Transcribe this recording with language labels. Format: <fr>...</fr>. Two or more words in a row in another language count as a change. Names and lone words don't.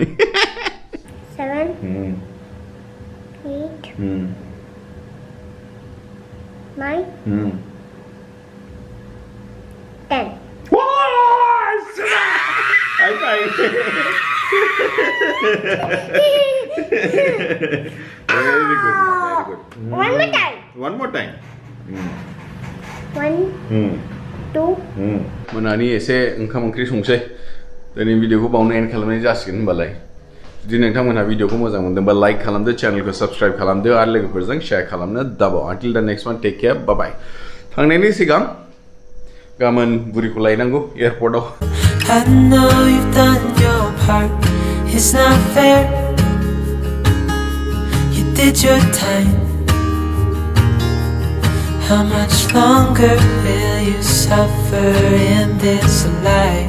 <en>7 8 9 10 High five. Very good. One more time. One more time. 1 2</en> <brx>मोनानि एसे ओंखाम ओंख्रि संसै दिनै भिडिअखौ बावनो एन्ड खालामनाय जासिगोन होनबालाय जुदि नोंथांमोनहा भिडिअखौ मोजां मोनदोंबा लाइक खालामदो चेनेलखौ साबस्क्राइब खालामदो आरो लोगोफोरजों शेयार खालामनो दाबाव</brx> <en>until the next one take care bye bye</en> <brx>थांनायनि सिगां गाबोन बुरिखौ लायनांगौ एयारपर्टआव</brx> <en>I know you've done your part. It's not fair. You did your time. How much longer will you suffer in this life?</en>